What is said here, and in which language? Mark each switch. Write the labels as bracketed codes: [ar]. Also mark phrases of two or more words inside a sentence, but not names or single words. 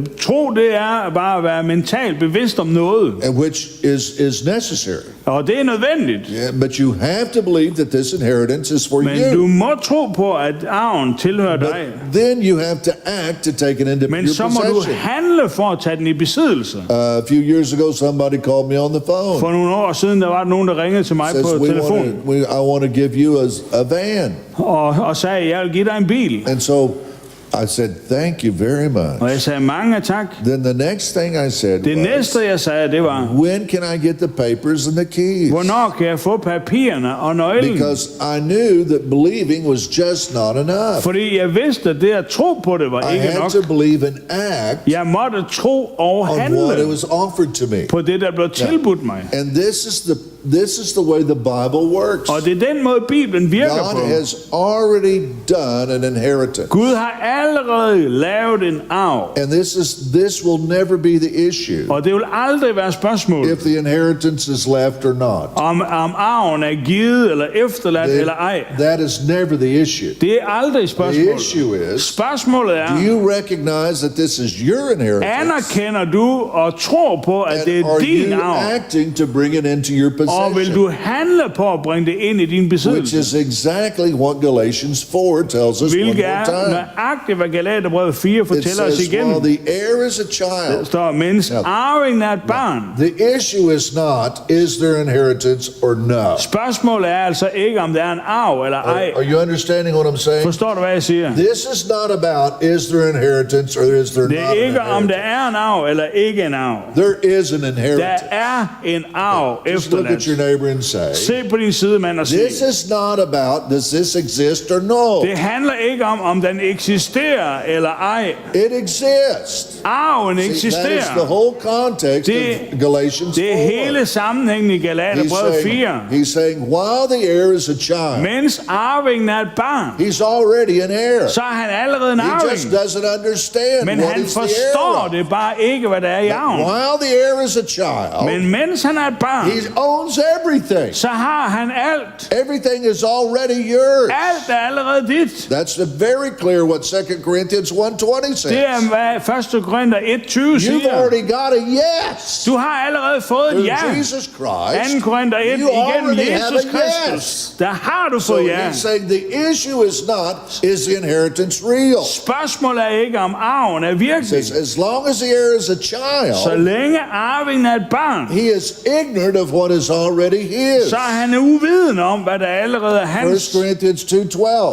[da] Tro, det er bare at være mentalt bevidst om noget, [en] and which is necessary. [da] og det er nødvendigt. [en] Yeah, but you have to believe that this inheritance is for [da] Men du [en] you. [da] må tro på, at arven tilhører [en] But [da] dig. [en] then you have to act to take it into [da] Men [en] your [da] så må du [en] possession. [da] handle for at tage den i besiddelse. [en] A few years ago, somebody called me on the phone. [da] For nogle år siden, der var nogen, der ringede til mig [en] Says, [da] på telefon [en] I want to give you a van. [da] og sagde, jeg vil give dig en bil. [en] And so I said, thank you very [da] Og [en] much. [da] jeg sagde, mange tak. [en] Then the next thing I said [da] Det [en] was, [da] næste, jeg sagde, det var, [en] when can I get the papers and the keys? [da] hvornår kan jeg få papirerne og nøglen? [en] Because I knew that believing was just not enough. [da] Fordi jeg vidste, at det at tro på det var [en] I [da] ikke [en] had [da] nok. [en] to believe and act [da] Jeg måtte tro og [en] on what it [da] handle [en] was offered to me. [da] på det, der blev tilbudt mig. [en] And this is the way the Bible works. [da] Og det er den måde, Bibelen virker [en] God [da] på. [en] has already done an inheritance. [da] Gud har allerede lavet en arv. [en] And this will never be the issue [da] Og det vil aldrig være spørgsmål, [en] if the inheritance is left or not. [da] om arven er givet eller efterladt eller ej. [en] That is never the issue. [da] Det er aldrig [en] The [da] spørgsmålet. [en] issue is, [da] Spørgsmålet [en] do [da] er, [en] you recognize that this is your inheritance? [da] anerkender du og tror på, at det [en] And [da] er [en] are [da] din [en] you [da] arv? [en] acting to bring it into your [da] Og vil du [en] possession? [da] handle på at bringe det ind i din [en] Which [da] besiddelse? [en] is exactly what Galatians 4 tells us one [da] Hvilket [en] more [da] er [en] time. [da] nøjagtigt, hvad Galaterbrevet 4 [en] It [da] fortæller os [en] says, [da] igen. [en] while the heir is a [da] Der [en] child, [da] står, mens arvingen er et barn. [en] the issue is not, is there inheritance or no? [da] Spørgsmålet er altså ikke, om der er en arv eller ej. [en] Are you understanding what I'm saying? [da] Forstår du, hvad jeg siger? [en] This is not about, is there inheritance or is there [da] Det [en] not [da] er [en] an [da] ikke, om der [en] inheritance? [da] er en arv eller ikke en arv. [en] There is an [da] Der [en] inheritance. [da] er en arv [en] Just look at your [da] efterladt. [en] neighbor and say, [da] Se på din sidemand og sig. [en] this is not about, does this exist or no? [da] Det handler ikke om den eksisterer eller ej. [en] It exists. [da] Arven [en] See, that is the [da] eksisterer. [en] whole context [da] Det- [en] of Galatians 4. [da] Det er hele sammenhængen i Galaterbrevet 4. [en] He's saying, while the heir is a child, [da] Mens arvingen er et barn, [en] he's already an heir. [da] så er han allerede en [en] He just [da] arving. [en] doesn't understand [da] Men [en] what [da] han [en] is the heir [da] forstår [en] of. [da] det bare ikke, hvad der er i arven. [en] While the heir is a child, [da] Men mens han er et barn, [en] he owns everything. [da] så har han alt. [en] Everything is already yours. [da] Alt er allerede dit. [en] That's very clear what 2 Corinthians 1:20 says. [da] Det er, hvad 1. Korinther 1:20 [en] You've [da] siger. [en] already got a yes. [da] Du har allerede fået et [en] Through [da] ja. [en] Jesus Christ. [da] 2. Korinther 1 [en] You [da] igennem [en] already have [da] Jesus [en] a [da] Kristus. [en] yes. [da] Der har du [en] So [da] fået ja. [en] he's saying the issue is not, is the inheritance real? [da] Spørgsmålet er ikke, om arven er [en] He [da] virkelig. [en] says, as long as the heir is a [da] Så [en] child, [da] længe arvingen er et barn, [en] he is ignorant of what is already his. [da] så er han uviden om, hvad der allerede er [en] 1 [da] hans. [en] Corinthians 2:12.